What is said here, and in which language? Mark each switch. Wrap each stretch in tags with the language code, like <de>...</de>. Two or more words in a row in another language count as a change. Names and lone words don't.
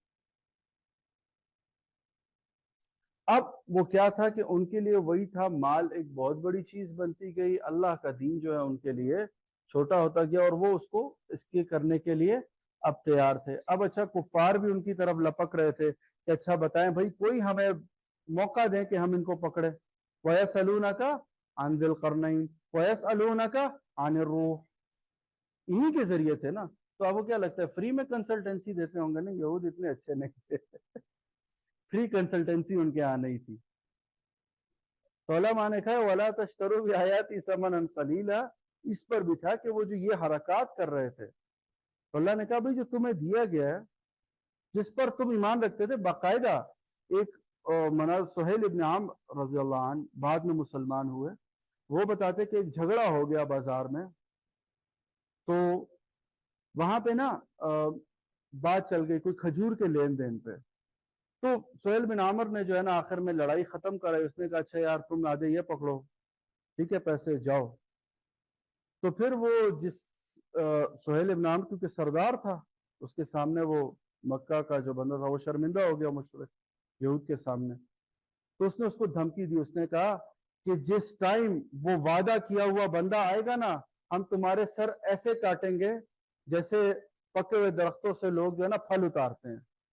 <ur>اب وہ کیا تھا کہ ان کے لیے وہی تھا، مال ایک بہت بڑی چیز بنتی گئی، اللہ کا دین جو ہے ان کے لیے چھوٹا ہوتا گیا، اور وہ اس کو اس کے کرنے کے لیے اب تیار تھے. اب اچھا، کفار بھی ان کی طرف لپک رہے تھے کہ اچھا بتائیں بھائی، کوئی ہمیں موقع دیں کہ ہم ان کو پکڑے.</ur> <ar>ويسألونك عن ذي القرنين ويسألونك عن الروح,</ar> <ur>انہی کے ذریعے تھے نا. تو آپ کو کیا لگتا ہے فری میں کنسلٹینسی دیتے ہوں گے؟ نہیں، یہود اتنے اچھے نہیں تھے</ur> <en>free consultancy</en> <ur>ان کے یہاں نہیں تھی. تعالیٰ نے کہا</ur> <ar>ولا تشتروا بآياتي ثمنا قليلا,</ar> <ur>اس پر بھی تھا کہ وہ جو یہ حرکت کر رہے تھے، تو اللہ نے کہا بھائی جو تمہیں دیا گیا ہے، جس پر تم ایمان رکھتے تھے، باقاعدہ ایک مناج سہیل ابن عمرو</ur> <ar>رضي الله عنه</ar> <ur>بعد میں مسلمان ہوئے، وہ بتاتے کہ ایک جھگڑا ہو گیا بازار میں، تو وہاں پہ نا بات چل گئی کوئی کھجور کے لین دین پہ. تو سہیل بن عامر نے جو ہے نا آخر میں لڑائی ختم کرائی، اس نے کہا اچھا یار تم آدھے یہ پکڑو، ٹھیک ہے، پیسے جاؤ. تو پھر وہ جس سہیل ابن عامر کیونکہ سردار تھا، اس کے سامنے وہ مکہ کا جو بندہ تھا وہ شرمندہ ہو گیا مشرک یہود کے سامنے. تو اس نے اس کو دھمکی دی, اس نے کہا کہ جس ٹائم وہ وعدہ کیا ہوا بندہ آئے گا نا, ہم تمہارے سر ایسے کاٹیں گے جیسے پکے ہوئے درختوں سے لوگ جو ہے نا پھل اتارتے ہیں.</ur>